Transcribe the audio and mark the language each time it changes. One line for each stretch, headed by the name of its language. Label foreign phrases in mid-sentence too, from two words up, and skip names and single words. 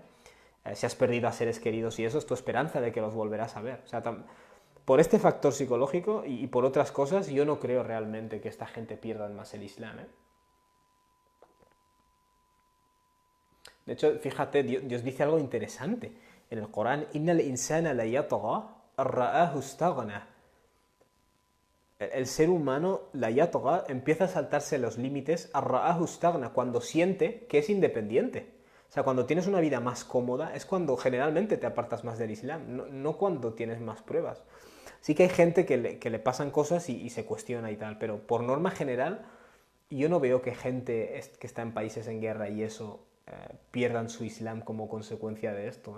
Spanish: Si has perdido a seres queridos y eso es tu esperanza de que los volverás a ver. O sea, por este factor psicológico y por otras cosas, yo no creo realmente que esta gente pierda más el Islam, De hecho, fíjate, Dios dice algo interesante en el Corán:
Arabic: إن الإنسان ليطغى أن رآه استغنى.
Spanish: El ser humano,
Arabic: ليطغى,
Spanish: empieza a saltarse los límites
Arabic: أن رآه استغنى
Spanish: cuando siente que es independiente. O sea, cuando tienes una vida más cómoda es cuando generalmente te apartas más del Islam, no cuando tienes más pruebas. Sí que hay gente que le pasan cosas y se cuestiona y tal, pero por norma general yo no veo que gente que está en países en guerra y eso pierdan su Islam como consecuencia de esto.